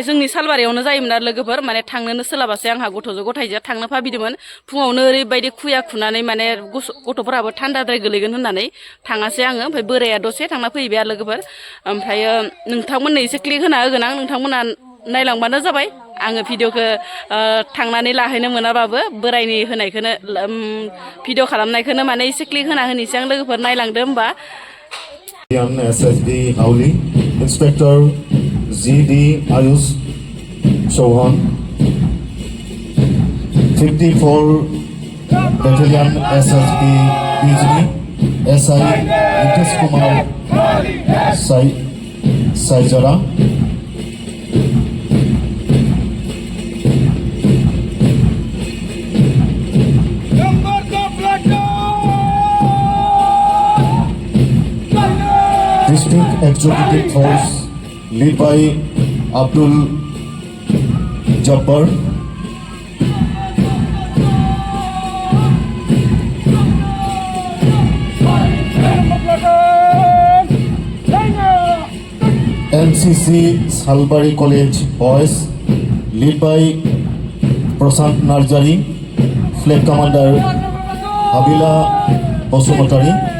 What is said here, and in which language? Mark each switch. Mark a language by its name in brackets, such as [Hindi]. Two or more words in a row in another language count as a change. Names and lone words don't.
[Bodo] जोंनि सालबारियावनो जायोमोन आरो लोगोफोर माने थांनोनो सोलाबासै आंहा गथ'जों गथायजों थांनो भाबिदोंमोन फुङावनो ओरैबायदि खुया खुनानै माने गथ'फोराबो थान्दाद्राय गोलैगोन होननानै थाङासै आङो ओमफ्राय बोराया दसे थांना फैबाय आरो लोगोफोर ओमफ्रायो नोंथांमोननो एसे क्लिक होना होगोन आं नोंथांमोना नायलांबानो जाबाय आङो भिडिअखौ थांनानै लाहैनो मोनाबाबो बोरायनि होनायखौनो भिडिअ खालामनायखौनो माने एसे क्लिक होना होनोसै आं लोगोफोर नायलांदो होमबा [English] SSD Auli, Inspector ZD Ayush Chauhan, 54 Battalion SSD Bijli, SI Nitish Kumar Saijara, District Executive Force led by Abdul Jabbar, NCC Salbari College Boys led by Prasant Narjari, Flag Commander Habila Bosumatari,